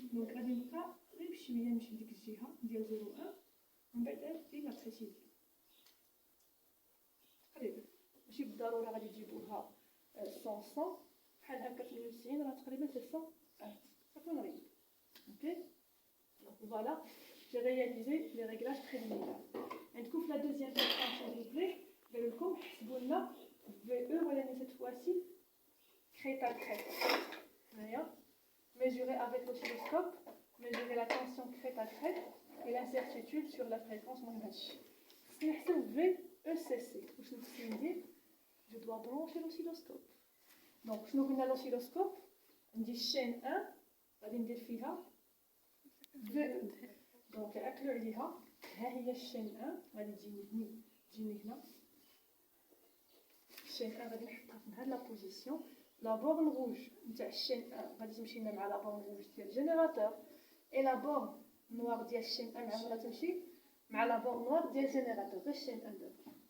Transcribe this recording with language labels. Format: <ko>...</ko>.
<ar>دونك غادي نبقى غير بشويه نمشي لديك الجهه ديال 0,1 ومن بعد 1000 ديال لا بريسيزيون تقريبا. ماشي بالضروره غادي تجيبوها 100 بحال هكا 98 راه تقريبا سي 100 صافي نريد.</ar> <fr>اوكي دونك فوالا j'ai réalisé les réglages préliminaires.</fr> <ar>عندكم في لا دوزيام بارتي ريبلي قالوا لكم حسبوا لنا في او ولكن</ar> <fr>cette fois-ci crête à crête. Mesurer avec l'oscilloscope, mesurer la tension crête à crête et l'incertitude sur la fréquence moyenne. Si je fais VECC, je dois brancher l'oscilloscope. Donc, je vais l'oscilloscope, on dit chaîne 1, on va dire FIHA, VE.</fr> <ar>Donc, أكلوا عليها ها هي الشين 1 غادي تجيني هنا. الشين 1 غادي نحطها في هاد لا بوزيسيون. لا بورن روج نتاع الشين 1 غادي تمشي لنا مع لا بورن روج ديال الجينيراتور اي لا بورن نوار ديال الشين 1 عمرها تمشي مع لا بورن نوار ديال الجينيراتور غير الشين 1 دابا.</ar>